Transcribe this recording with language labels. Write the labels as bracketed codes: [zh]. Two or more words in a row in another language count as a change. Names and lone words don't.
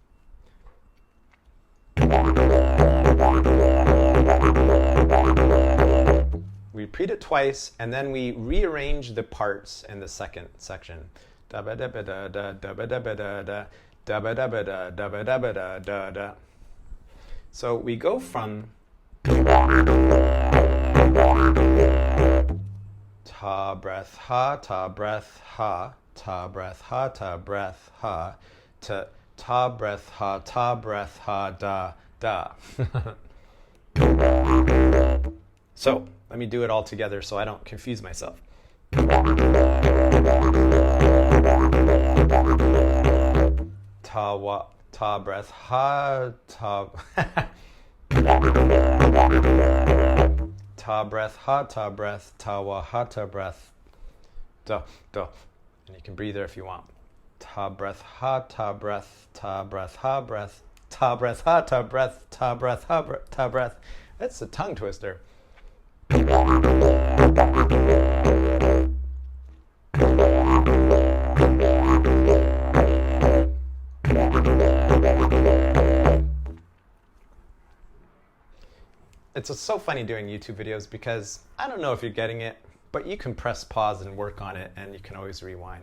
[en] We repeat it twice, and then we rearrange the parts in the second section. So we go from ta breath ha, ta breath ha, ta breath ha, ta breath ha, to ta breath ha, da, da. So let me do it all together so I don't confuse myself. Ta breath ha, ta ta breath ha, ta breath, ta wa ha, ta breath, da, da. And you can breathe there if you want. Ta breath ha, ta breath, ta breath ha, breath, ta breath ha, ta breath, ta breath ha, ta breath. That's a tongue twister. It's so funny doing YouTube videos because I don't know if you're getting it, but you can press pause and work on it, and you can always rewind.